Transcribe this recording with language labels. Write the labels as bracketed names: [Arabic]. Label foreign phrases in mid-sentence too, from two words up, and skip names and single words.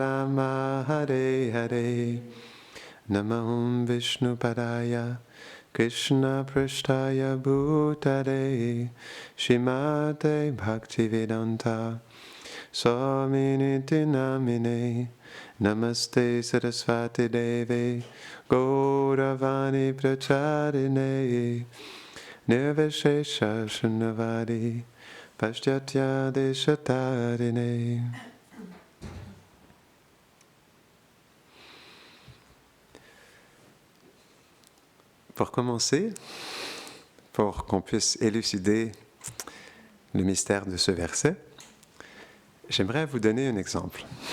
[Sanskrit] Rama Hare Hare Namah Vishnu Padaya Krishna Prishtaya Bhutale Shrimate Bhaktivedanta Swamini Namine Namaste Saraswati Deve Gauravani Pracharine Nirvishesha Shunnavadi Paschatya Deshatarine. [French] Pour commencer, pour qu'on puisse élucider le mystère de ce verset, j'aimerais vous donner un exemple.